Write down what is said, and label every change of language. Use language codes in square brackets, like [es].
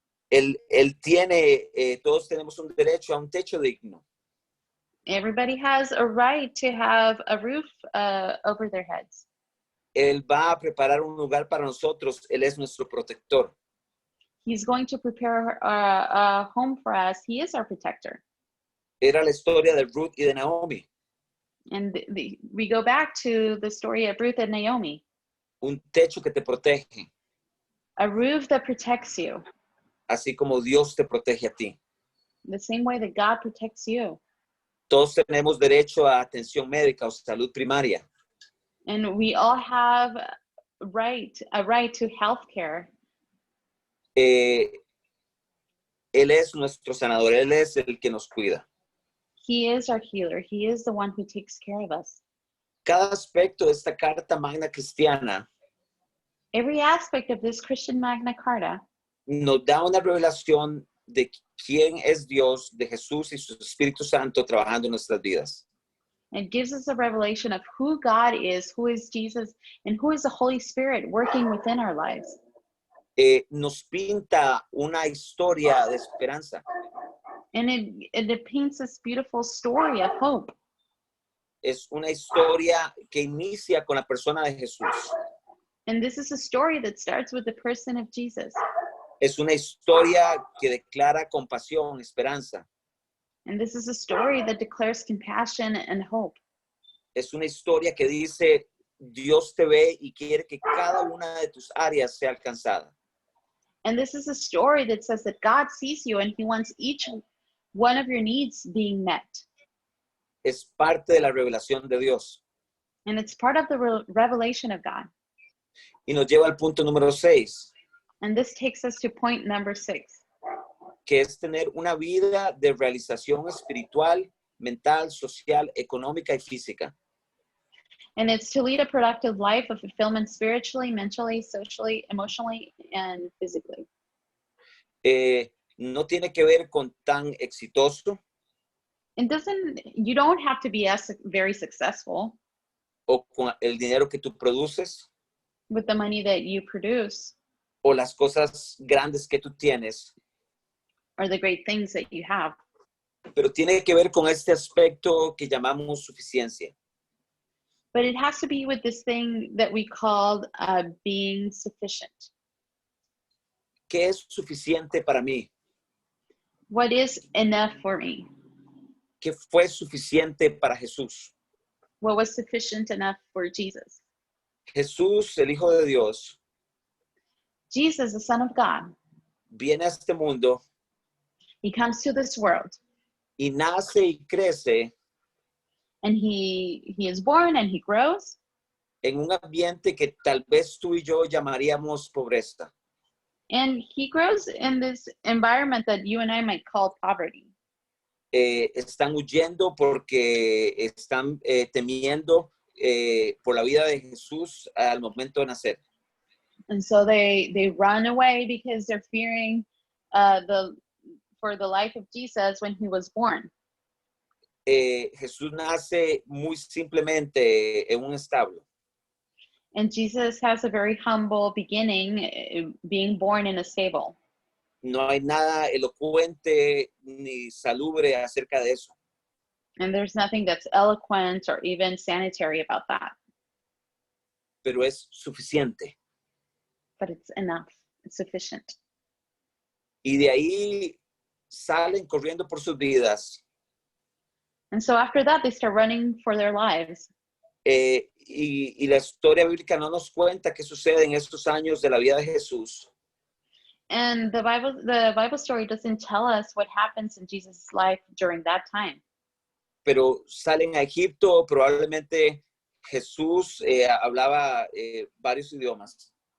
[es] Él tiene, todos tenemos un derecho a un techo digno. [en] Everybody has a right to have a roof over their heads. [es] Él va a preparar un lugar para nosotros. Él es nuestro protector. [en] He's going to prepare a home for us. He is our protector. [es] Era la historia de Ruth y de Naomi. [en] And we go back to the story of Ruth and Naomi. [es] Un techo que te protege, [en] A roof that protects you, [es] así como Dios te protege a ti. [en] the same way that God protects you. [es] Todos tenemos derecho a atención médica o salud primaria. [en] And we all have a right to health care. [es] Él es nuestro sanador. Él es el que nos cuida. [en] He is our healer. He is the one who takes care of us. [es] Cada aspecto de esta Carta Magna Cristiana [en] Every aspect of this Christian Magna Carta [es] nos da una revelación de quién es Dios, de Jesús y su Espíritu Santo trabajando en nuestras vidas. [en] it gives us a revelation of who God is, who is Jesus, and who is the Holy Spirit working within our lives. [es] Nos pinta una historia de esperanza. [en] And it paints this beautiful story of hope. [es] Es una historia que inicia con la persona de Jesús. [en] And this is a story that starts with the person of Jesus. [es] Es una historia que declara compasión, esperanza. [en] And this is a story that declares compassion and hope. [es] Es una historia que dice, Dios te ve y quiere que cada una de tus áreas sea alcanzada. [en] And this is a story that says that God sees you and he wants each one of your needs being met. [es] Es parte de la revelación de Dios. [en] And it's part of the revelation of God. [es] Y nos lleva al punto número 6, [en] And this takes us to point number 6, [es] que es tener una vida de realización espiritual, mental, social, económica y física. [en] and it's to lead a productive life of fulfillment spiritually, mentally, socially, emotionally, and physically. [es] No tiene que ver con tan exitoso [en] You don't have to be very successful [es] o con el dinero que tú produces [en] with the money that you produce [es] o las cosas grandes que tú tienes, [en] or the great things that you have. [es] pero tiene que ver con este aspecto que llamamos suficiencia. [en] But it has to be with this thing that we called being sufficient. [es] ¿Qué es suficiente para mí? [en] What is enough for me? [es] ¿Qué fue suficiente para Jesús? [en] What was sufficient enough for Jesus? [es] Jesús, el Hijo de Dios, [en] Jesus, the Son of God, [es] viene a este mundo [en] he comes to this world [es] y nace y crece [en] and he is born and he grows [es] en un ambiente que tal vez tú y yo llamaríamos pobreza. [en] and he grows in this environment that you and I might call poverty. [es] Están huyendo porque están temiendo por la vida de Jesús al momento de nacer. [en] And so they run away because they're fearing for the life of Jesus when he was born. [es] Jesús nace muy simplemente en un establo. [en] And Jesus has a very humble beginning, being born in a stable. [es] No hay nada elocuente ni salubre acerca de eso. [en] And there's nothing that's eloquent or even sanitary about that. [es] Pero es suficiente. [en] But it's enough. It's sufficient. [es] Y de ahí salen corriendo por sus vidas. [en] And so after that, they start running for their lives. [es] Y la historia bíblica no nos cuenta qué sucede en estos años de la vida de Jesús. [en] And the Bible story doesn't tell us what happens in Jesus' life during that time. [es] Pero salen a Egipto, probablemente Jesús hablaba varios idiomas.